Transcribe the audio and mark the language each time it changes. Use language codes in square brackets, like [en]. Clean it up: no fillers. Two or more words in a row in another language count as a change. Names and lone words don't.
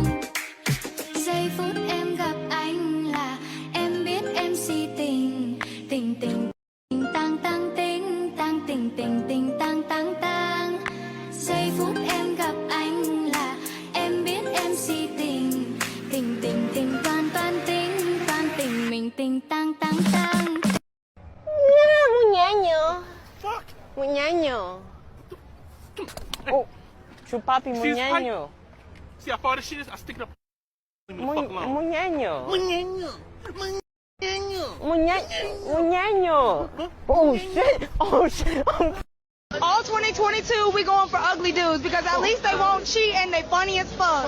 [vi] Giây phút em gặp anh là em biết em si tình, tình tình tình tang tang tình tang tình tình tình tang tang tang. Giây phút em gặp anh là em biết em si tình, tình tình tình toàn toàn tình mình tình tang tang tang. Muñeño. Muñeño. Oh, chupapi muñeño. [en] See how far this shit is? I stick it up. Muñeño. Muñeño. Oh shit. Oh shit. All 2022, we going for ugly dudes because at least they won't cheat and they funny as fuck.